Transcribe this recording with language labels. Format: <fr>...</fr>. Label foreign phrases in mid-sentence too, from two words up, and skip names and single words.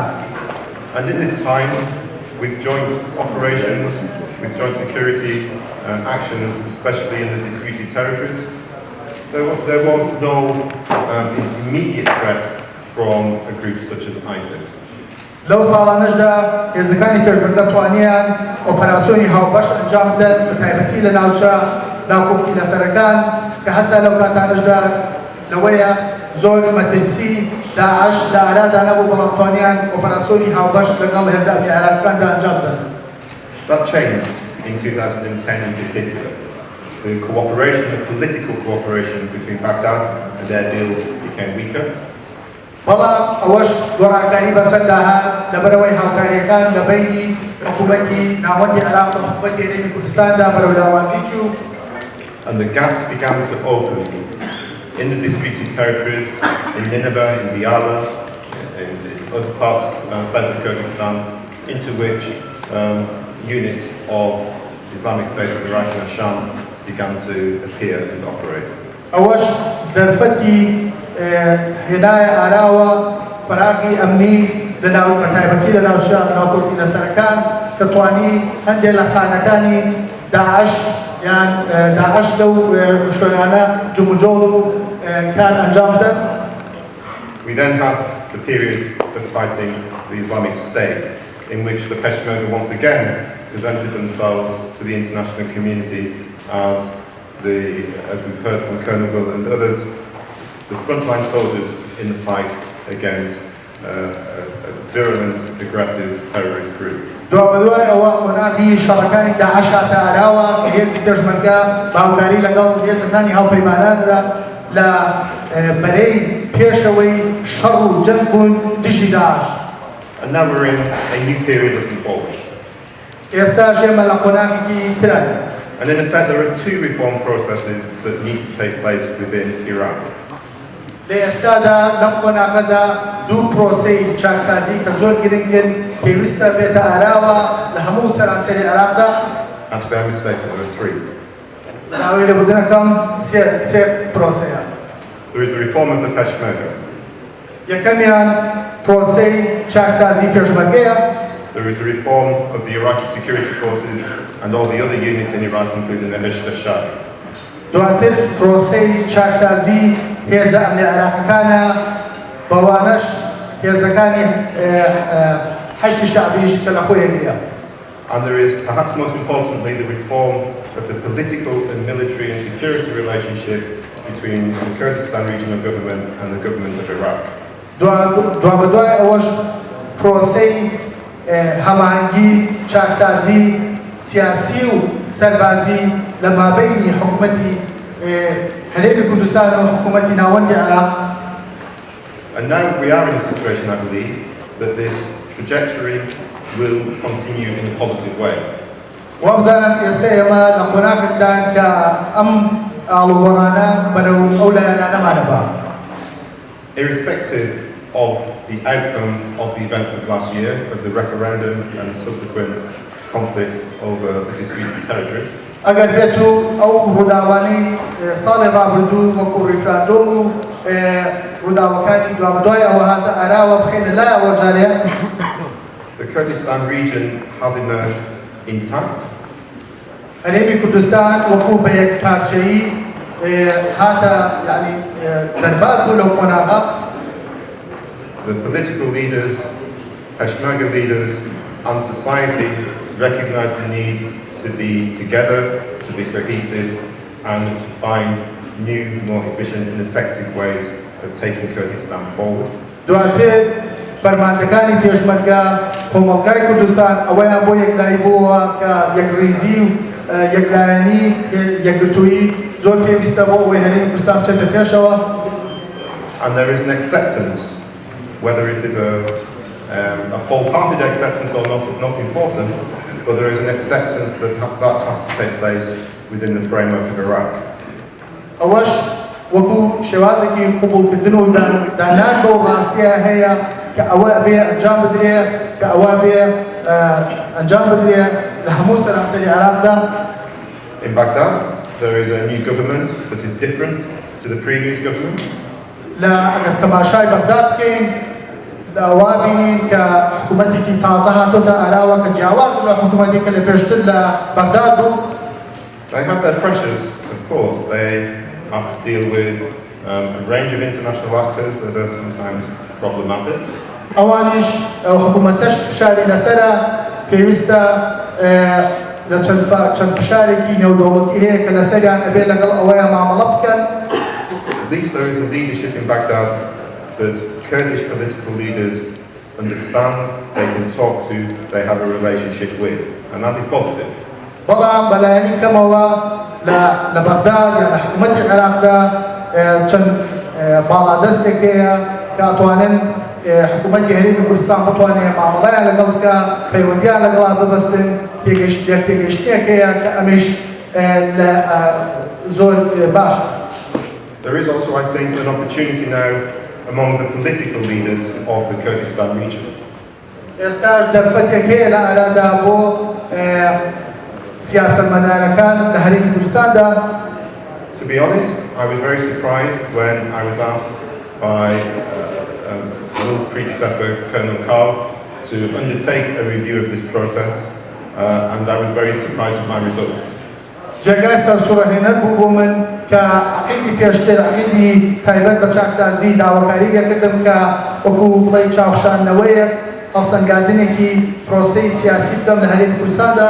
<en>And in this time, with joint operations, with joint security actions, especially in the disputed territories, there was no immediate threat from a group such as ISIS.</en> <ckb>لەو ساڵانەشدا هێزەکانی پێشمەرگە توانیان ئۆپەراسیۆنی هاوبەش ئەنجام بدەن بە تایبەتی لە ناوچە ناوکۆکی لەسەرەکان کە هەتا لەو کاتانەشدا لەوەیە زۆر مەترسی داعش لە عێراقدا نەبوو بەڵام توانیان ئۆپەراسیۆنی هاوبەش لەگەڵ هێزە عێراقیەکاندا ئەنجام بدەن.</ckb> <en>That changed in 2010 in particular. The cooperation, the political cooperation between Baghdad and Erbil became weaker.</en> <ckb>بەڵام ئەوەش گۆڕانکاری بەسەرداها لەبەرەوەی هاوکاریەکان لە بینی حکوومەتی ناوەندی عێراق و حکوومەتی هەرێمی کوردستاندا بەرەو لاوازی چوو.</ckb> <en>And the gaps began to open in the disputed territories, in Nineveh, in Diyala, in other parts of central Kurdistan, into which units of Islamic State of Iraq and Sham began to appear and operate.</en> <ckb>ئەوەش دەرفەتی هێنایە ئاراوە فراغی ئەمنی لەناو بەتایبەتی لە ناوچە ناوکۆکی لەسەرەکان کە توانی هەندێک لە خانەکانی داعش یان داعش لەو شوێنانە جموجۆڵ و کار ئەنجام بدەن.</ckb> <en>We then had the period of fighting the Islamic State, in which the Peshmerga once again presented themselves to the international community as we've heard from Colonel Will and others, the frontline soldiers in the fight against a virulent, aggressive terrorist group.</en> <ckb>دوای ئەوە خۆناغی شەڕەکانی داعش هاتە ئاراوە کە هێزی پێشمەرگە باوداری لەگەڵ هێزەکانی هاوپەیماناندا لە بەرەی پێشەوەی شەڕ و جەنگ بوون دژی داعش.</ckb> <en>And now we're in a new period looking forward.</en> <ckb>ئێستا ژێمە لە خۆناغێکی ترە.</ckb> <en>And in effect, there are two reform processes that need to take place within Iraq.</en> <ckb>لە ئێستادا لەم خۆناغەدا دوو پرۆسەی چاکسازی کە زۆر گرنگن پێویستە بێتە ئاراوە لە هەموو سەرانسەری عێراقدا.</ckb> <en>Actually, I'm mistaken, there are three.</en> <ckb>داوای لێبوردنەکەم سێ پرۆسەیە.</ckb> <en>There is the reform of the Peshmerga.</en> <ckb>یەکەمیان پرۆسەی چاکسازی پێشمەرگەیە.</ckb> <en>There is a reform of the Iraqi security forces and all the other units in Iraq, including the Hashd al-Shah.</en> <ckb>دواتر پرۆسەی چاکسازی هێزە ئەمنی عێراقیەکانە بەوانەش هێزەکانی حەشتی شعبیش کە لە خۆیەگرە.</ckb> <en>And there is, perhaps most importantly, the reform of the political and military and security relationship between the Kurdistan regional government and the government of Iraq.</en> <ckb>دوای ئەوەش پرۆسەی هەماهەنگی چاکسازی سیاسی و سەربازی لە مابەینی حکوومەتی هەرێمی کوردستان و حکوومەتی ناوەندی عێراق.</ckb> <en>And now we are in a situation, I believe, that this trajectory will continue in a positive way.</en> <ckb>وابزانم ئێستا ئێمە لە قۆناغێکدان کە ئەم ئاڵوگۆڕانە بەرەو ئەو لایەنانەمانە بە.</ckb> <en>Irrespective of the outcome of the events of last year, of the referendum and the subsequent conflict over the disputed territories.</en> <ckb>اگر بێتو ئەو ڕووداوانەی ساڵی ڕابردوو وەکو ڕیفراندۆم و ڕووداوەکانی دوای ئەوە هاتە ئاراوە بخێنە لایەوە جارێ.</ckb> <en>The Kurdistan region has emerged intact.</en> <ckb>هەرێمی کوردستان وەکو بە یەک پارچەیی هاتە یعنی دەرباز بوو لەو قۆناغا.</ckb> <en>The political leaders, Peshmerga leaders and society recognize the need to be together, to be cohesive and to find new, more efficient and effective ways of taking Kurdistan forward.</en> <ckb>دواتر فەرماندەکانی پێشمەرگە کۆمەڵگای کوردستان ئەوەیان بۆ یەکلایی بووە کە یەکڕێزی و یەکلایەنی یەکگرتوویی زۆر پێویستە بۆ ئەوەی هەرێمی کوردستان بچێتە پێشەوە.</ckb> <en>And there is an acceptance, whether it is a wholehearted acceptance or not is not important, but there is an acceptance that has to take place within the framework of Iraq.</en> <ckb>ئەوەش وەکو شێوازێکی قبولکردن و دانان بۆ ڕاستیە هەیە کە ئەوە بێ ئەنجام بدرێ کە ئەوە بێ ئەنجام بدرێ لە هەموو سەرانسەری عێراقدا.</ckb> <en>In Baghdad, there is a new government that is different to the previous government.</en> <ckb>لە ئەگەر تەماشای بەغداد بکەین ئەوا بینین کە حکوومەتێکی تازە هاتۆتە ئاراوە کە جیاواز لە حکوومەتی کە لە پێشتر لە بەغداد بوو.</ckb> <en>They have their pressures, of course. They have to deal with a range of international actors that are sometimes problematic.</en> <ckb>ئەوانیش حکوومەتەش فشاری لەسەرە پێویستە لە چەند فشارێکی نێودەوڵەتی هەیە کە لەسەریان ئەبێ لەگەڵ ئەوەیە مامەڵە بکەن.</ckb> <en>At least there is a leadership in Baghdad that Kurdish political leaders understand, they can talk to, they have a relationship with, and that is positive.</en> <ckb>بەڵام بەلایەنی کەمەوە لە بەغداد یان لە حکوومەتی عێراقدا چەند باڵادەستێک هەیە کە ئەتوانن حکوومەتی هەرێمی کوردستان بتوانێت مامەڵەیان لەگەڵ بکە، پەیوەندیان لەگەڵا ببەستن، تێگەشتێک هەیە کە ئەمەش زۆر باشە.</ckb> <en>There is also, I think, an opportunity now among the political leaders of the Kurdistan region.</en> <ckb>ئێستاش دەرفەتێک هەیە لە ئارادا بۆ سیاسەتمەدارەکان لە هەرێمی کوردستاندا.</ckb> <en>To be honest, I was very surprised when I was asked by Will's predecessor, Colonel Carl, to undertake a review of this process, and I was very surprised with my results.</en> <ckb>جێگای سەرسوڕەهێنەر بوو بۆ من کە عەقیدی پێشتر عەقیدی تایبەت بە چاکسازی داواکاری لێکردم کە وەکو بڵێ چاوشاندنەوەیەک هەڵسەنگاندنێکی پرۆسەی سیاسی بدەم لە هەرێمی کوردستاندا.</ckb>